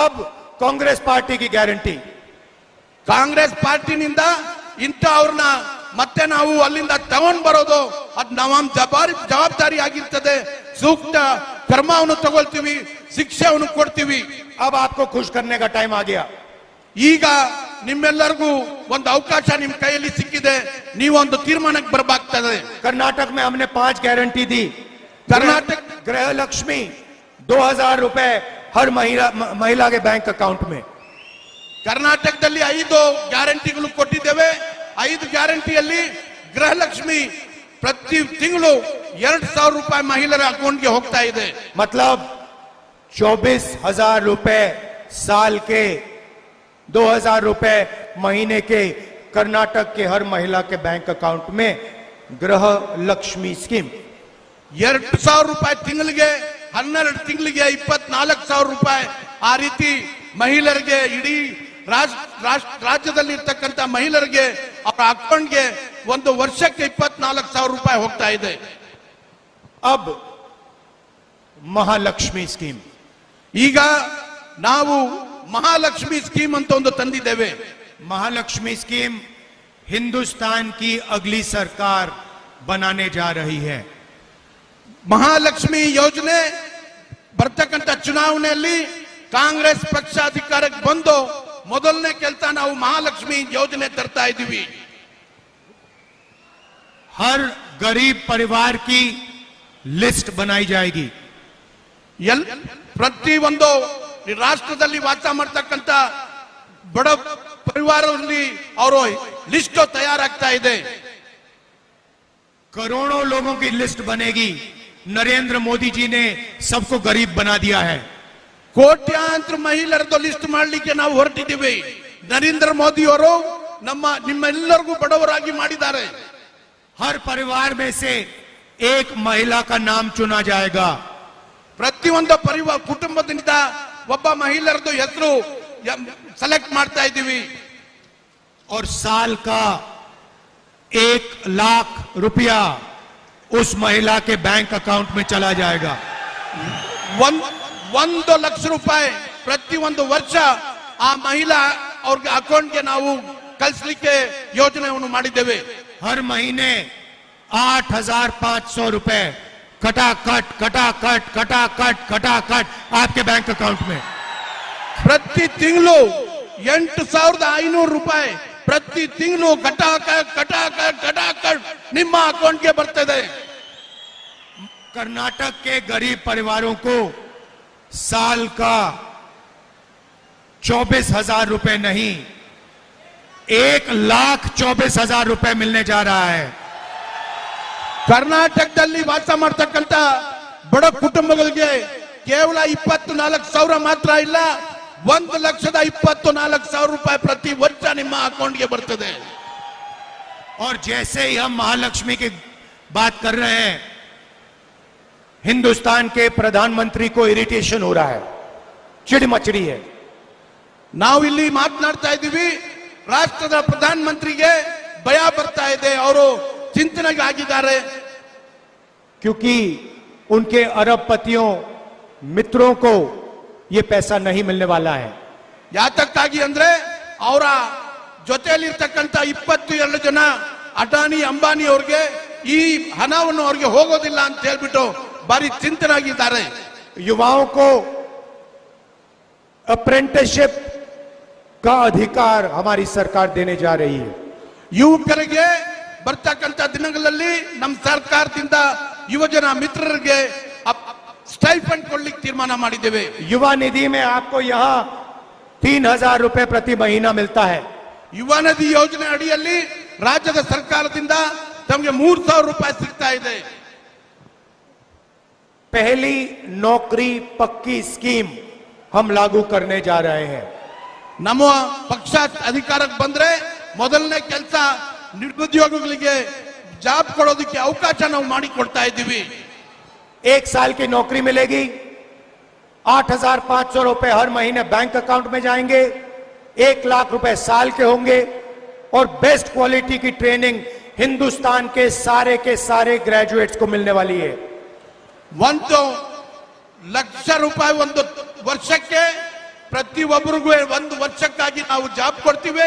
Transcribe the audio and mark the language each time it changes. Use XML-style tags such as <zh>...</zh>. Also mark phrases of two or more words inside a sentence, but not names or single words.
<hi>अब कांग्रेस पार्टी की गारंटी,</hi> <kn>ಕಾಂಗ್ರೆಸ್ ಪಾರ್ಟಿನಿಂದ ಇಂಥವ್ರನ್ನ ಮತ್ತೆ ನಾವು ಅಲ್ಲಿಂದ ತಗೊಂಡ್ ಬರೋದು ಅದು ನಮ್ಮ ಜವಾಬ್ದಾರಿ ಆಗಿರ್ತದೆ. ಸೂಕ್ತ ಕ್ರಮವನ್ನು ತಗೊಳ್ತೀವಿ, ಶಿಕ್ಷೆಯನ್ನು ಕೊಡ್ತೀವಿ.</kn> <hi>अब आपको खुश करने का टाइम आ गया.</hi> <kn>ಈಗ ನಿಮ್ಮೆಲ್ಲರಿಗೂ ಒಂದು ಅವಕಾಶ ನಿಮ್ ಕೈಯಲ್ಲಿ ಸಿಕ್ಕಿದೆ, ನೀವೊಂದು ತೀರ್ಮಾನಕ್ಕೆ ಬರಬೇಕಾಗ್ತದೆ.</kn> <hi>कर्नाटक में हमने 5 गारंटी दी. कर्नाटक गृह लक्ष्मी 2000 रुपए हर महिला के</hi> <en>bank account</en> <hi>में.</hi> <kn>ಕರ್ನಾಟಕದಲ್ಲಿ 5 ಗ್ಯಾರಂಟಿಗಳು ಕೊಟ್ಟಿದ್ದೇವೆ. 5 ಗ್ಯಾರಂಟಿಯಲ್ಲಿ ಗೃಹಲಕ್ಷ್ಮಿ ಪ್ರತಿ ತಿಂಗಳು 2000 ರೂಪಾಯಿ ಮಹಿಳೆಯರ ಅಕೌಂಟ್ಗೆ ಹೋಗ್ತಾ ಇದೆ.</kn> <hi>मतलब 24,000 रुपए साल के, 2,000 रुपए महीने के कर्नाटक के हर महिला के</hi> <en>bank account</en> <hi>में गृह लक्ष्मी स्कीम.</hi> <kn>2,000 ರೂಪಾಯಿ ತಿಂಗಳಿಗೆ, 12 ತಿಂಗಳಿಗೆ 24,000 ರೂಪಾಯಿ. ಆ ರೀತಿ ಮಹಿಳೆಯರಿಗೆ, ಇಡೀ ರಾಜ್ಯದಲ್ಲಿ ಇರ್ತಕ್ಕಂಥ ಮಹಿಳೆಯರಿಗೆ ಅವರ ಅಕೌಂಟ್ಗೆ ಒಂದು ವರ್ಷಕ್ಕೆ 24,000 ರೂಪಾಯಿ ಹೋಗ್ತಾ ಇದೆ.</kn> <hi>अब महालक्ष्मी स्कीम,</hi> <kn>ಈಗ ನಾವು ಮಹಾಲಕ್ಷ್ಮಿ ಸ್ಕೀಮ್ ಅಂತ ಒಂದು ತಂದಿದ್ದೇವೆ.</kn> <hi>महालक्ष्मी स्कीम हिंदुस्तान की अगली सरकार बनाने जा रही है.</hi> <kn>ಮಹಾಲಕ್ಷ್ಮಿ ಯೋಜನೆ ಬರ್ತಕ್ಕಂಥ ಚುನಾವಣೆಯಲ್ಲಿ ಕಾಂಗ್ರೆಸ್ ಪಕ್ಷ ಅಧಿಕಾರಕ್ಕೆ ಬಂದು ಮೊದಲನೇ ಕೆಲಸ ನಾವು ಮಹಾಲಕ್ಷ್ಮಿ ಯೋಜನೆ ತರ್ತಾ ಇದ್ದೀವಿ.</kn> <hi>हर गरीब परिवार की लिस्ट बनाई जाएगी.</hi> <kn>ಪ್ರತಿ ಒಂದು ರಾಷ್ಟ್ರದಲ್ಲಿ ವಾಸ ಮಾಡ್ತಕ್ಕಂಥ ಬಡ ಪರಿವಾರದಲ್ಲಿ ಅವರು ಲಿಸ್ಟ್ ತಯಾರಾಗ್ತಾ ಇದೆ.</kn> <hi>करोड़ों लोगों की लिस्ट बनेगी. नरेंद्र मोदी जी ने सबको गरीब बना दिया है.</hi> <kn>ಕೋಟ್ಯಾಂತರ ಮಹಿಳೆಯರದ್ದು ಲಿಸ್ಟ್ ಮಾಡಲಿಕ್ಕೆ ನಾವು ಹೊರಟಿದ್ದೀವಿ. ನರೇಂದ್ರ ಮೋದಿ ಅವರು ನಿಮ್ಮೆಲ್ಲರಿಗೂ ಬಡವರಾಗಿ ಮಾಡಿದ್ದಾರೆ.</kn> <hi>हर परिवार में से एक महिला का नाम चुना जाएगा.</hi> <kn>ಪ್ರತಿಯೊಂದು ಪರಿವಾರ ಕುಟುಂಬದಿಂದ ಒಬ್ಬ ಮಹಿಳೆಯರದ್ದು ಹೆಸರು ಸೆಲೆಕ್ಟ್ ಮಾಡ್ತಾ ಇದ್ದೀವಿ.</kn> <hi>और साल का 1 लाख रुपया उस महिला के</hi> <en>bank account</en> <hi>में चला जाएगा.</hi> <kn>1 ಲಕ್ಷ ರೂಪಾಯಿ ಪ್ರತಿಯೊಂದು ವರ್ಷ ಆ ಮಹಿಳಾ ಅವ್ರಿಗೆ ಅಕೌಂಟ್ಗೆ ನಾವು ಕಳಿಸಲಿಕ್ಕೆ ಯೋಜನೆಯನ್ನು ಮಾಡಿದ್ದೇವೆ.</kn> <hi>हर महीने 8,500 रुपए कटाकट कटाकट कटाकट कटाकट आपके</hi> <en>bank account</en> <hi>में.</hi> <kn>ಪ್ರತಿ ತಿಂಗಳು 8,500 ರೂಪಾಯಿ ಪ್ರತಿ ತಿಂಗಳು ಕಟಾಕಟ್ ಕಟಾಕಟ್ ಕಟಾಕಟ್ ನಿಮ್ಮ ಅಕೌಂಟ್ಗೆ ಬರ್ತದೆ.</kn> <hi>कर्नाटक के गरीब परिवारों को साल का 24,000 रुपए नहीं, 1,24,000 रुपए मिलने जा रहा है.</hi> <kn>ಕರ್ನಾಟಕದಲ್ಲಿ ವಾಸ ಮಾಡ್ತಕ್ಕಂಥ ಬಡ ಕುಟುಂಬಗಳಿಗೆ ಕೇವಲ 24,000 ಮಾತ್ರ ಇಲ್ಲ, 1,24,000 ರೂಪಾಯಿ ಪ್ರತಿ ವರ್ಷ ನಿಮ್ಮ ಅಕೌಂಟ್ಗೆ ಬರ್ತದೆ.</kn> <hi>और जैसे ही हम महालक्ष्मी की बात कर रहे हैं, हिंदुस्तान के प्रधानमंत्री को इरिटेशन हो रहा है, चिड़ मचड़ी है.</hi> <kn>ನಾವು ಇಲ್ಲಿ ಮಾತನಾಡ್ತಾ ಇದ್ದೀವಿ, ರಾಷ್ಟ್ರದ ಪ್ರಧಾನ ಮಂತ್ರಿಗೆ ಭಯ ಬರ್ತಾ ಇದೆ, ಅವರು ಚಿಂತನೆಗೆ ಆಗಿದ್ದಾರೆ.</kn> <hi>क्योंकि उनके अरबपतियों मित्रों को ये पैसा नहीं मिलने वाला है.</hi> <kn>ಯಾತಕ್ಕಾಗಿ ಅಂದ್ರೆ ಅವರ ಜೊತೆಯಲ್ಲಿರ್ತಕ್ಕಂಥ 22 ಜನ ಅಡಾನಿ ಅಂಬಾನಿ ಅವ್ರಿಗೆ ಈ ಹಣವನ್ನು ಅವ್ರಿಗೆ ಹೋಗೋದಿಲ್ಲ ಅಂತ ಹೇಳ್ಬಿಟ್ಟು ಬಾರಿ ಚಿಂತನಾಗಿದ್ದಾರೆ.</kn> <hi>युवाओं को अप्रेंटिसशिप का अधिकार हमारी सरकार देने जा रही है.</hi> <kn>ಯುವಕರಿಗೆ ಬರ್ತಕ್ಕಂಥ ದಿನಗಳಲ್ಲಿ ನಮ್ಮ ಸರ್ಕಾರದಿಂದ ಯುವಜನ ಮಿತ್ರರಿಗೆ ಸ್ಟೈಫಂಡ್ ಕೊಡ್ಲಿಕ್ಕೆ ತೀರ್ಮಾನ ಮಾಡಿದ್ದೇವೆ.</kn> <hi>युवा निधि में आपको यहाँ 3,000 रुपए प्रति महीना मिलता है.</hi> <kn>ಯುವ ನಿಧಿ ಯೋಜನೆ ಅಡಿಯಲ್ಲಿ ರಾಜ್ಯದ ಸರ್ಕಾರದಿಂದ ತಮಗೆ 3,000 ರೂಪಾಯಿ ಸಿಗ್ತಾ ಇದೆ.</kn> <hi>पहली नौकरी पक्की स्कीम हम लागू करने जा रहे हैं.</hi> <kn>ನಮ್ಮ ಪಕ್ಷ ಅಧಿಕಾರಕ್ಕೆ ಬಂದ್ರೆ ಮೊದಲನೇ ಕೆಲಸ ನಿರುದ್ಯೋಗಿಗಳಿಗೆ ಜಾಬ್ ಕೊಡೋದಕ್ಕೆ ಅವಕಾಶ ನಾವು ಮಾಡಿಕೊಡ್ತಾ ಇದ್ದೀವಿ.</kn> <hi>1 साल की नौकरी मिलेगी, 8,500 रुपए हर महीने</hi> <en>bank account</en> <hi>में जाएंगे, 1 लाख रुपए साल के होंगे और</hi> <en>best quality</en> <hi>की ट्रेनिंग हिंदुस्तान के सारे ग्रेजुएट्स को मिलने वाली है.</hi> <kn>1 ಲಕ್ಷ ರೂಪಾಯಿ ಒಂದು ವರ್ಷಕ್ಕೆ ಪ್ರತಿಯೊಬ್ಬರಿಗೂ 1 ವರ್ಷಕ್ಕಾಗಿ ನಾವು ಜಾಬ್ ಕೊಡ್ತೀವಿ.</kn>